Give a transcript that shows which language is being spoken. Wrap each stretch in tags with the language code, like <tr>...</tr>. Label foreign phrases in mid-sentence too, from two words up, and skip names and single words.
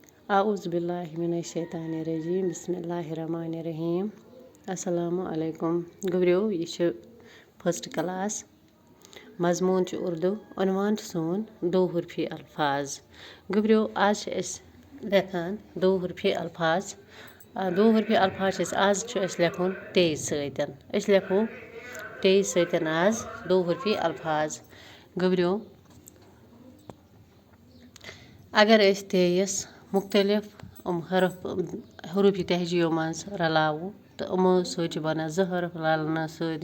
<ar>اعوذ باللہ من الشیطان الرجیم بسم اللہ الرحمن الرحیم السلام علیکم</ar> <ks>گوٚبرِو یہِ چھُ</ks> <en>first class</en> <ks>مضموٗن چھُ اردو عنوان چھُ سون دو حرفی الفاظ گوٚبرِو آز چھِ أسۍ لیکھان دو حرفی الفاظ دو حرفی الفاظ چھِ أسۍ آز چھُ اَسہِ لیکھُن تیز سۭتۍ أسۍ لیکھو تیز سۭتۍ آز دو حرفی الفاظ گوٚبرِو اگر أسۍ تیس مختلف حروفی تہجیو منٛز رلاوو تہٕ یِمو سۭتۍ چھِ بَنان زٕ حرف رلنہٕ سۭتۍ</ks>